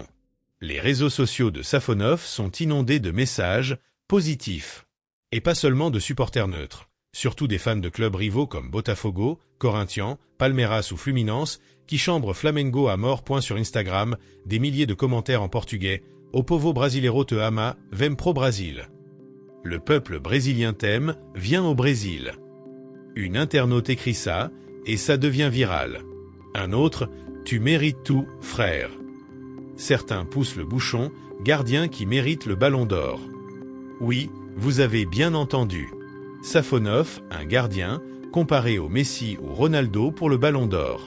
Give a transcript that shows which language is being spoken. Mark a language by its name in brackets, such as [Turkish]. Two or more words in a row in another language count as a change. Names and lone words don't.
[French] Les réseaux sociaux de Safonov sont inondés de messages positifs. Et pas seulement de supporters neutres. Surtout des fans de clubs rivaux comme Botafogo, Corinthians, Palmeiras ou Fluminense, qui chambrent Flamengo à mort. Sur Instagram, des milliers de commentaires en portugais. [Portuguese] O povo brasileiro te ama, vem pro Brasil. [French] Le peuple brésilien t'aime, viens au Brésil. Une internaute écrit ça, et ça devient viral. Un autre, tu mérites tout, frère. Certains poussent le bouchon, gardien qui mérite le ballon d'or. Oui, vous avez bien entendu. Safonov, un gardien, comparé au Messi ou Ronaldo pour le ballon d'or.